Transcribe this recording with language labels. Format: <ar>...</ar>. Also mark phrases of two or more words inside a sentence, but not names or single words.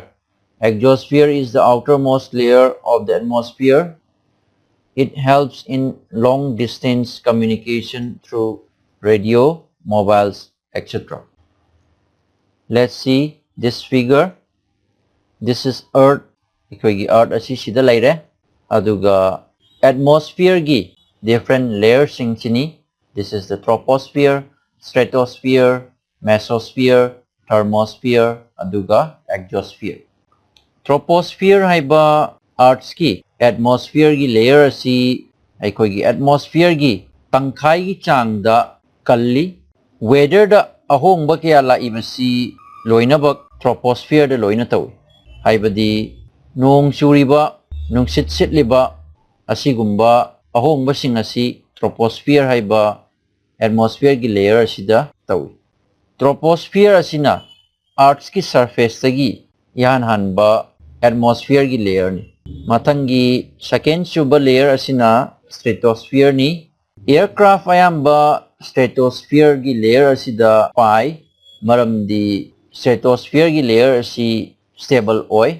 <en>Exosphere is the outermost layer of the atmosphere. It helps in long distance communication through radio, mobiles, etc. Let's see this figure. This is Earth.</en> <mni>Earth asi sida laire. Aduga atmosphere gi</mni> <en>different layers</en> <mni>singchini.</mni> <en>This is the troposphere, stratosphere, mesosphere, thermosphere,</en> <mni>aduga exosphere. Troposphere haiba Earth ki atmosphere gi layer asi aikoigi atmosphere gi tangkhai gi chang da kalli. Weather da ahongba kaya laibasi loinabak troposphere da loina tawi. Haibadi nong churiba, nungsit sitliba asigumba ahongba sing asi troposphere haiba atmosphere gi layer asida tawi. Troposphere asina Earth ki surface tagi yan hanba atmosphere gi layer ni. Matangi second suba layer asina stratosphere ni. Aircraft ayamba stratosphere gi layer asida pai maramdi stratosphere gi layer asi stable oi.</mni>